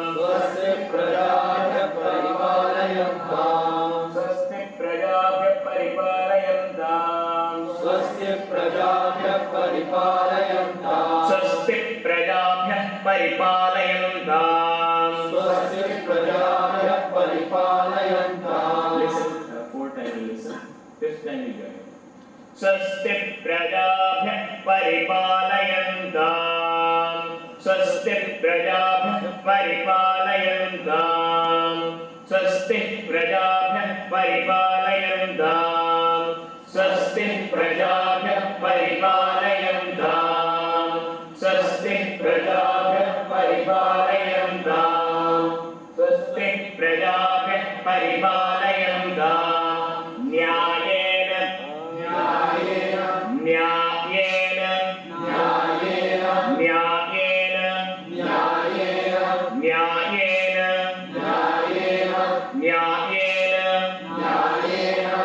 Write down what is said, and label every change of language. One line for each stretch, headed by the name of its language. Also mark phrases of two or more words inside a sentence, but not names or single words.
Sanskrit: स्वस्ति प्रजाभ्यः। परिपालयन्ताम्. स्वस्ति प्रजाभ्यः। परिपालयन्ताम्. स्वस्ति प्रजाभ्यः। परिपालयन्ताम्. स्वस्ति प्रजाभ्यः। परिपालयन्ताम्. स्वस्ति प्रजाभ्यः। परिपालयन्ताम्.
English: Listen, fourth time you listen, fifth time you join.
Sanskrit: स्वस्ति प्रजाभ्यः। परिपालयन्ताम्. स्वस्ति प्रजाभ्यः। परिपालयन्ताम्. स्वस्ति प्रजाभ्यः। परिपालयन्ताम्. स्वस्ति प्रजाभ्यः। परिपालयन्ताम्. स्वस्ति प्रजाभ्यः। परिपालयन्ताम्. स्वस्ति प्रजाभ्यः। परिपालयन्ताम्. न्यायेन। न्यायेन। न्यायेन. न्यायेन। न्यायेन. न्यायेन। न्यायेन. न्यायेन। न्यायेन। न्यायेन.